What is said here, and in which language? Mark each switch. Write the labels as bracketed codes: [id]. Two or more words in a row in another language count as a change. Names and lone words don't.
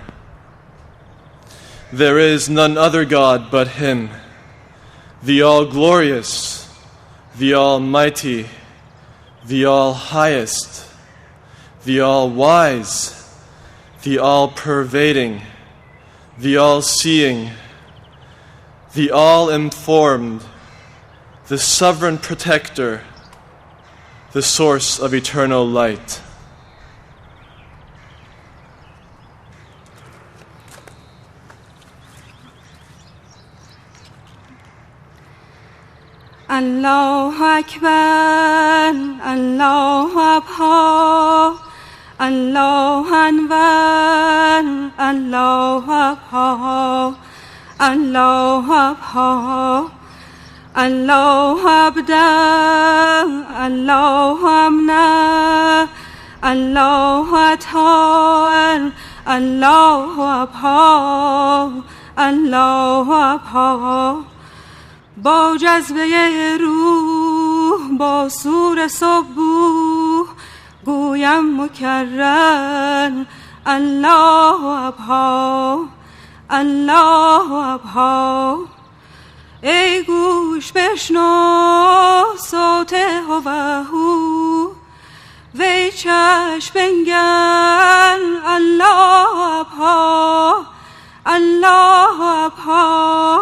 [en] There is none other God but Him, the all-glorious, the Almighty, the All-Highest, the All-Wise, the All-Pervading, the All-Seeing, the All-Informed, the Sovereign Protector, the Source of eternal light. [ar] الله أكبر، الله أبهى، الله أنور، الله أبهى، الله أبهى، الله أبدع، الله أمنع، الله أطهر، الله أبهى، الله أبهى. [fa] با جذبه روح با سور صبوح گویم مکرر [ar] الله ابها الله ابها. [fa] ای گوش بشنو صوت هوهو، وی چشم بنگر [ar] الله ابها الله ابها.